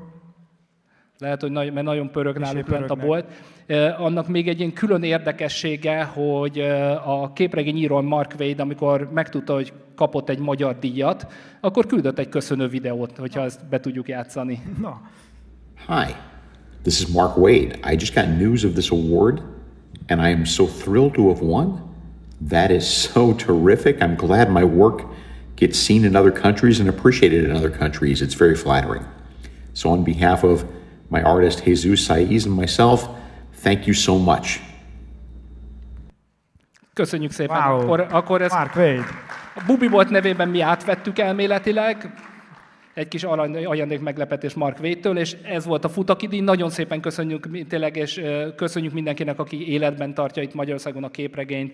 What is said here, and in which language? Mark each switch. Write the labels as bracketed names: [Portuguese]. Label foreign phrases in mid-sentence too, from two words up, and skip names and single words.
[Hungarian] Lehet, hogy mert nagyon pörög náluk lent a bolt. Annak még egy ilyen külön érdekessége, hogy a képregényíró Mark Waid, amikor megtudta, hogy kapott egy magyar díjat, akkor küldött egy köszönő videót, hogyha ezt be tudjuk játszani. Na. [English] Hi, this is Mark Waid. I just got news of this award, and I am so thrilled to have won. That is so terrific. I'm glad my work gets seen in other countries and appreciated in other countries. It's very flattering. So on behalf of my artist Jesus Saiz and myself, thank you so much. [Hungarian] Köszönjük szépen. Wow. Akkor ezt Mark Waid. A Bubibolt nevében mi átvettük elméletileg. Egy kis ajándék meglepetés Mark Waidtől, és ez volt a Futaki díj. Nagyon szépen köszönjük tényleg, és köszönjük mindenkinek, aki életben tartja itt Magyarországon a képregényt.